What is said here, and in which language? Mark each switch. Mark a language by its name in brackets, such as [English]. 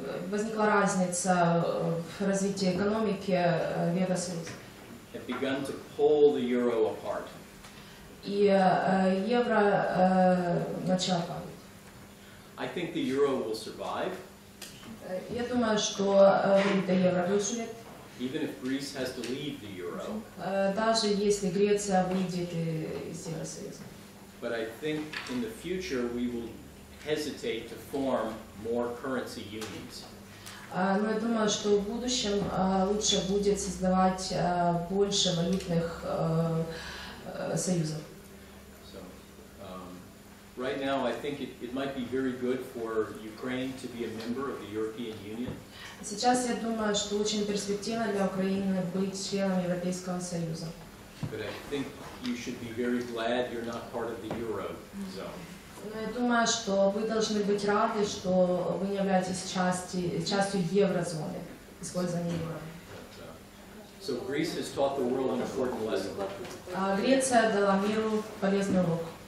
[Russian] возникла разница в развитии экономики в Евросоюзе. [English] have begun to pull the euro apart. [Russian] И евро начало падать. [English] I think the euro will survive, [Russian] Я думаю, что валюта евро выживет, [English] even if Greece has to leave the euro. [Russian] даже если Греция выйдет из Евросоюза. [English] But I think in the future we will hesitate to form more currency unions. [Russian] Но я думаю, что в будущем лучше будет создавать больше валютных союзов. [English] So, right now I think it might be very good for Ukraine to be a member of the European Union. [Russian] Сейчас я думаю, что очень перспективно для Украины быть членом Европейского Союза. [English] But I think you should be very glad you're not part of the Eurozone. [Russian] Но я думаю, что вы должны быть рады, что вы не являетесь частью еврозоны, использования евро. [English] So Greece has taught the world an important lesson. [Russian] Греция дала миру полезный урок.